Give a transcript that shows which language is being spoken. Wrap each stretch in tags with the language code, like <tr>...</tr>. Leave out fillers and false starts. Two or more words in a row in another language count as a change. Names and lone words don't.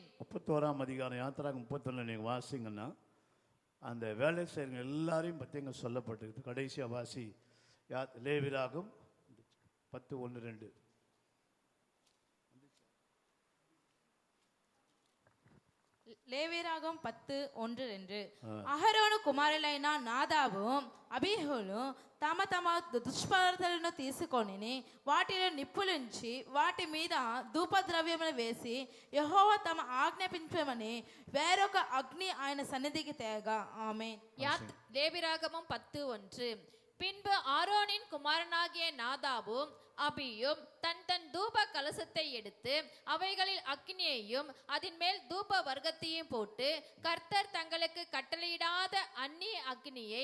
<ta>31ஆம் அதிகாரம் யாத்திராகம் 31 நீங்கள் வாசிங்கன்னா அந்த வேலை செய்கிற எல்லாரையும் பற்றி இங்கே சொல்லப்பட்டிருக்கு. கடைசியாக வாசி, லேவியராகம் 10:1-2. லேவியராகம் 10:1-2.</ta> <te>అహరోను కుమారులైన నాదాబు అబీహులు తమ తమ దుష్పదార్థాలను తీసుకొని వాటిలో నిప్పులుంచి వాటి మీద ధూపద్రవ్యములు వేసి యెహోవా తమ ఆజ్ఞాపించమని వేరొక అగ్ని ఆయన సన్నిధికి తేగా. ఆమేన్.</te> <ta>லேவியராகமம் 10:1. பின்பு ஆரோனின் குமாரனாகிய நாதாபும் அபியும் தன் தன் தூப கலசத்தை எடுத்து அவைகளில் அக்னியையும் அதன் மேல் தூப வர்க்கத்தையும் போட்டு கர்த்தர் தங்களுக்கு கட்டளையிடாத அந்நிய அக்னியை,</ta>